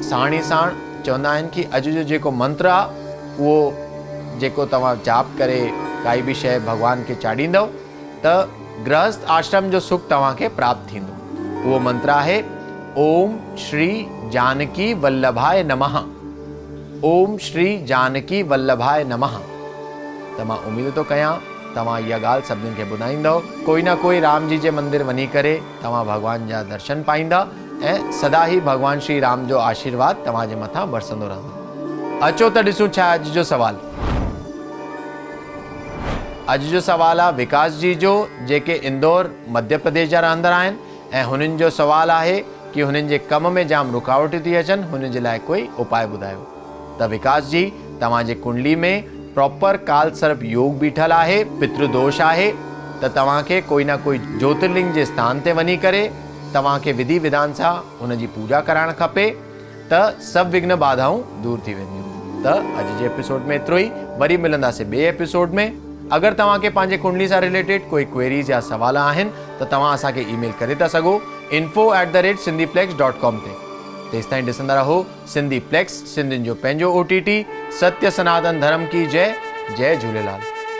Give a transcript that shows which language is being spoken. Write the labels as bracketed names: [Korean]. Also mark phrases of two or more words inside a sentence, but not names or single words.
[Sindhi] साण ई साण चवंदा आहिनि कि अॼु जो जेको मंत्र आहे उहो जेको तव्हां जाप करे काई बि शइ भॻवान खे चाढ़ींदव त गृहस्थ आश्रम जो सुख तव्हांखे प्राप्त थींदो। उहो मंत्र आहे [Sanskrit] ओम श्री जानकी वल्लभाय नमः। ओम श्री जानकी वल्लभाय नमः। [Sindhi] त मां उम्मीद थो कयां तव्हां इहा ॻाल्हि सभिनीनि खे ॿुधाईंदव। कोई न कोई राम जी जे मंदिर वञी करे तव्हां भॻवान जा दर्शन पाईंदा ऐं सदा ही भॻवान श्री राम जो आशीर्वाद तव्हांजे मथां बरसंदो रहंदो। अचो त ॾिसूं छा अॼु जो सवाल। अॼु जो सवाल आहे विकास जी जो, जेके इंदौर मध्य प्रदेश जा रहंदड़ आहिनि ऐं हुननि जो सवाल आहे कि हुननि जे कम में जाम रुकावटूं थी अचनि, हुननि जे लाइ कोई उपाय ॿुधायो। त विकास जी, तव्हांजे कुंडली में प्रॉपर काल सर्प योग बीठल आहे, पितृदोष आहे, त तव्हांखे कोई ना कोई ज्योतिर्लिंग जे स्थान ते वञी करे तव्हांखे विधि विधान सां हुनजी पूजा कराइणु खपे त सभु विघ्न बाधाऊं दूर थी वेंदियूं। त अॼु जे एपिसोड में एतिरो ई। वरी मिलंदासीं ॿिए एपिसोड में। अगरि तव्हांखे पंहिंजे कुंडली सां रिलेटेड कोई क्वेरीज़ या सवाल आहिनि त तव्हां असांखे ईमेल करे था सघो info@sindhiplex.com ते। तेसिताईं ॾिसंदा रहो सिंधी प्लेक्स, सिंधियुनि जो पंहिंजो OTT। [Hindi] सत्य सनातन धर्म की जय। जय झूलेलाल।